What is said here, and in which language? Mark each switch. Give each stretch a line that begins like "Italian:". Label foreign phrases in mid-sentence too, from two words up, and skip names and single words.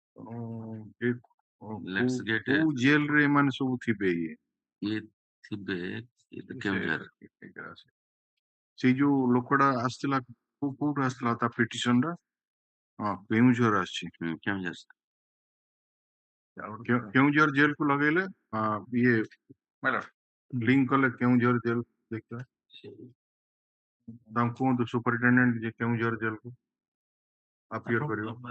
English: Let's get a
Odia: କୋଉ ଜେଲରେ ଏମାନେ ସବୁ ଥିବେ ଇଏ ଏ ଥିବେ ଏ ତ କେଉଁଝର ସେଇ ଯୋଉ ଲୋକଟା ଆସିଥିଲା କୋଉଠୁ ଆସିଥିଲା ତା ପିଟିସନ ଟା ହଁ କେଉଁଝର ଆସିଛି केउझर କେଉଁଝର ଜେଲକୁ ଲଗେଇଲେ ଇଏ ଲିଙ୍କ କଲେ କେଉଁଝର ଜେଲ ଦେଖିବା ତାଙ୍କୁ କୁହନ୍ତୁ ସୁପରିଟେଣ୍ଡେଣ୍ଟ ଯେ କେଉଁଝର ଜେଲକୁ ଆପିୟର କରିବ